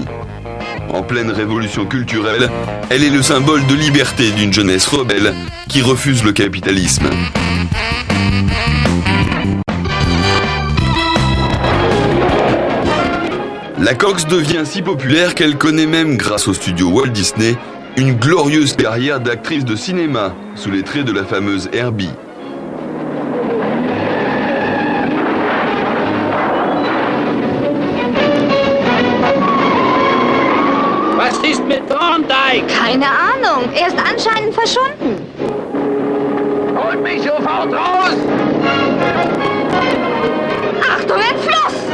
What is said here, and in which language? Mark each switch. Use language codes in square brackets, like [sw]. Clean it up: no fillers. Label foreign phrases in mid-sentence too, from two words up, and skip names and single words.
[fr] En pleine révolution culturelle, elle est le symbole de liberté d'une jeunesse rebelle qui refuse le capitalisme. La Cox devient si populaire qu'elle connaît même, grâce au studio Walt Disney, une glorieuse carrière d'actrice de cinéma sous les traits de la fameuse Herbie. [de] Was ist mit Thorndike? Keine Ahnung, er ist anscheinend verschwunden. Holt mich sofort raus! Achtung, Entfluss!